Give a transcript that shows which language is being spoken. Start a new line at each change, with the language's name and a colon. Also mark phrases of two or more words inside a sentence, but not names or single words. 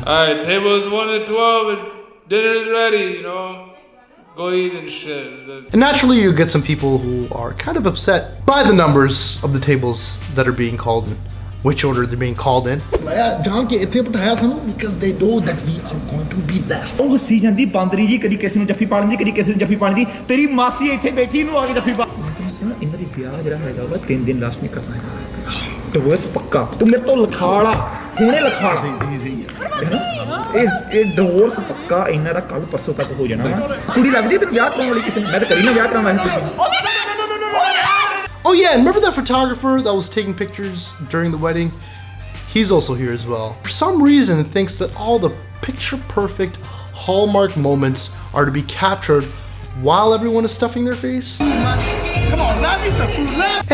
English: Alright, tables 1 to 12, dinner is ready, you know. Go eat and shit. And naturally, you get some people who are kind of upset by the numbers of the tables that are being called in, which order they're being called in. Because they know that we are going to be best. Oh, see,
Punjabi: ਜੰਡੀ, ਬੰਦਰੀ ਜੀ, ਕਦੀ ਕਿਸੇ ਨੂੰ ਜੱਫੀ ਪਾਣੀ, ਕਦੀ ਕਿਸੇ ਨੂੰ ਜੱਫੀ ਪਾਣੀ. ਤੇਰੀ ਮਾਸੀ ਇੱਥੇ ਬੈਠੀ ਨੂੰ ਆ ਕੇ ਜੱਫੀ ਪਾ। ਇਹਨਾਂ ਦੀ ਵਿਆਹ ਜਿਹੜਾ ਹੈਗਾ ਵਾ 3 ਦਿਨ ਲਾਸਟ ਨਹੀਂ ਕਰਨਾ ਹੈਗਾ। ਡਿਵੋਰਸ ਪੱਕਾ। ਤੂੰ ਮੇਰੇ ਤੋਂ ਲਿਖਾੜਾ, ਹੁਣੇ ਲਿਖਾ ਸੀ ਹੈ ਨਾ? ਇਹ ਡਿਵੋਰਸ ਪੱਕਾ ਇਹਨਾਂ ਦਾ ਕੱਲ ਪਰਸੋਂ ਤੱਕ ਹੋ ਜਾਣਾ ਵਾ। ਕੁੜੀ ਲੱਗਦੀ ਤੈਨੂੰ ਵਿਆਹ ਕਰਾਉਣ ਵਾਲੀ ਕਿਸੇ ਨੇ? ਮੈਂ ਤਾਂ ਕਰੀ ਨਾ ਵਿਆਹ ਕਰਾਉਣਾ ਵੈਸੇ ਤੁਸੀਂ।
English: Oh yeah, and remember that photographer that was taking pictures during the wedding? He's also here as well. For some reason, it thinks that all the picture-perfect hallmark moments are to be captured while everyone is stuffing their face. Come on, now leave the food left.